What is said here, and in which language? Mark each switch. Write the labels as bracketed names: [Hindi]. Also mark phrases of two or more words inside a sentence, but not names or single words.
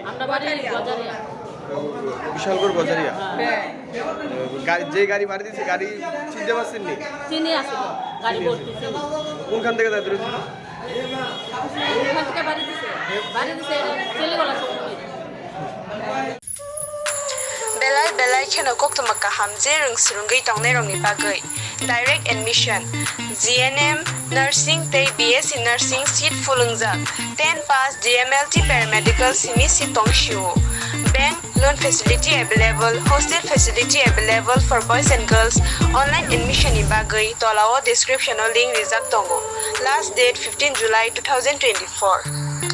[Bangla] আমরা বাড়ি বাজারে। বিশালগড় বাজারিয়া। যে গাড়ি মারি দিয়েছে গাড়ি চিনতে পারছেন নি? চিনি আসছিল গাড়ি ভর্তি চিনি। কোনখান থেকে যাইতে রয়েছিল? ওখান থেকে বাড়ি দিছে চেলিগলা চৌধুরী। [Kok Borok] Belai belai keno kok to makaham je rung surungai tongnai rong ni bagai. [English] Direct admission, GNM, nursing tei BSc nursing seat fulungjak. 10 pass DMLT paramedical simi seat tongshiu. Bank loan facility available, hostel facility available for boys and girls. Online admission [Kok Borok] ni bagai tolao description o link rijak tongo. [English] Last date 15 July 2024.